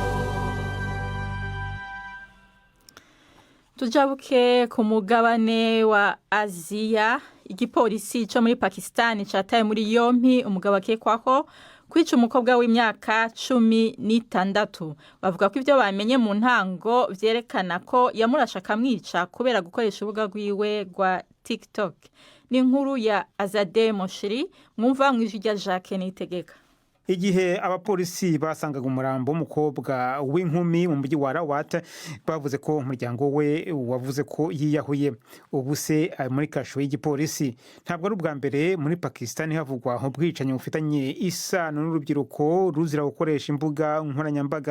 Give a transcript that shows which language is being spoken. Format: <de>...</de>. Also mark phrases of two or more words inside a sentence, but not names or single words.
<rn>Tujabuke ku mugabane wa Aziya. Igipolisi cyo muri Pakistan cataye muri yompi umugabo akekwaho kwica umukobwa w'imyaka 16. Bavuga ko ivyo bamenye mu ntango vyerekana ko yamurasha kamwica kubera gukoresha urubuga rwiwe rwa TikTok. Ni inkuru ya Azade Moshiri mwumva mu ijwi rya Jacques Nitegeka.</rn> <rw>igihe abapolisi basangaga umurambo w'umukobwa w'inkumi mu mujyi wa Rawat bavuze ko umuryango we wavuze ko yiyahuye. Ubu se ari muri kasho y'igipolisi. Ntabwo ari ubwa mbere muri Pakistan havugwa ubwicanyi bufitanye isano n'urubyiruko ruzira gukoresha imbuga nkoranyambaga.</rw>